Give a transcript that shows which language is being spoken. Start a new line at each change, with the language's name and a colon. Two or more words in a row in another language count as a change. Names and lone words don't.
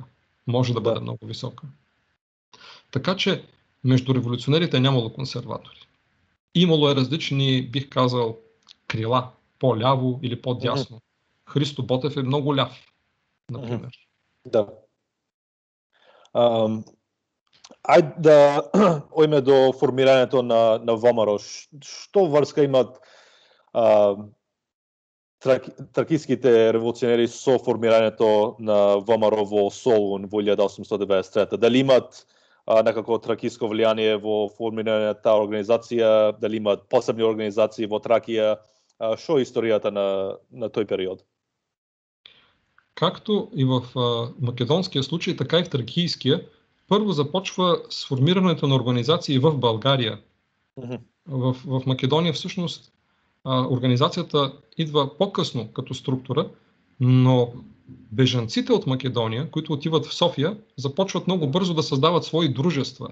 Bulgarian: Може да бъде много висока. Така че между революционерите е нямало консерватори. Имало е различни, бих казал, крила, по-ляво или по-дясно. Христо Ботев е много ляв, например. Да.
Macedonian: Ајде да ојме до формирањето на ВМРО. Што врска имат тракиските револуционери со формирањето на ВМРО во Солун во 1893? Дали имат некако тракиско влијание во формирање на таа организација, дали имат посебни организации во Тракија? Што е историјата на тој период?
Bulgarian: както и в македонския случай, така и в тракийския, първо започва сформирането на организации в България. В Македония всъщност организацията идва по-късно като структура, но бежанците от Македония, които отиват в София, започват много бързо да създават свои дружества.